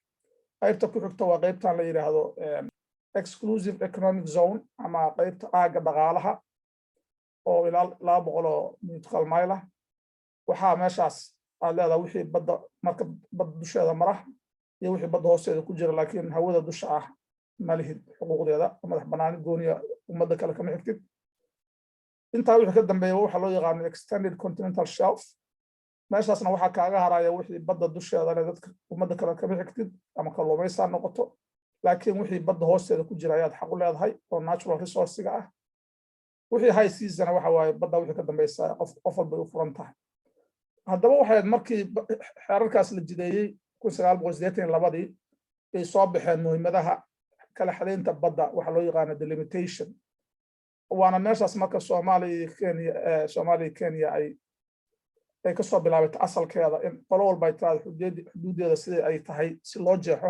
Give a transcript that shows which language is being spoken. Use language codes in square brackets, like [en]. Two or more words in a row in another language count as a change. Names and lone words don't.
[so] qaybta ku xigta waa qaybtan la yiraahdo [en] exclusive economic zone [so] ama qaybta aaga dhaqaalaha oo ilaa 200 [en] nautical mile [so] ah. waxaa meeshaas aad leedahay wixii badda marka badda dusheeda mara iyo wixii badda hoosteeda ku jira laakiin hawada dusha ah ma lihid xuquuqdeeda madax bannaani gooniya ummadda kale kama xigtid. intaa wixii ka dambeeya waxa loo yaqaan [en] extended continental shelf [so] meeshaasna waxaa kaaga haraya wixii badda dusheeda leh dadka ummadda kale kama xigtid ama kalluumaysa noqoto laakiin wixii badda hoosteeda ku jira ayaad xaq u leedahay oo [en] natural resource-ga [so] ah. wixii [en] high season [so] waxa waaye badda wixii ka dambaysa qof walba u furan tahay. haddaba waxay markii xeerarkaas la jideeyay 1982 ay soo baxeen muhiimadaha kala xadeynta badda waxa loo yaqaan delimitation waana meeshaas marka Soomaaliya Kenya ay ka soo bilaabatay asalkeeda in qolo walba ay tahay xuduudeeda sida ay tahay si loo jeexo.